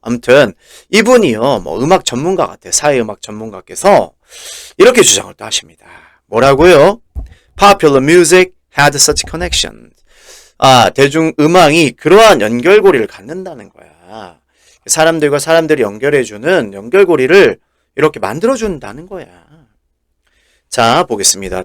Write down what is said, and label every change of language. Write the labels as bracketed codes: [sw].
[ko] 아무튼 이분이요 뭐 음악 전문가 같아요. 사회음악 전문가께서 이렇게 주장을 또 하십니다. 뭐라고요? [en] Popular music had such connection. [ko] 대중음악이 그러한 연결고리를 갖는다는 거야. 사람들과 사람들이 연결해주는 연결고리를 이렇게 만들어준다는 거야. 자, 보겠습니다.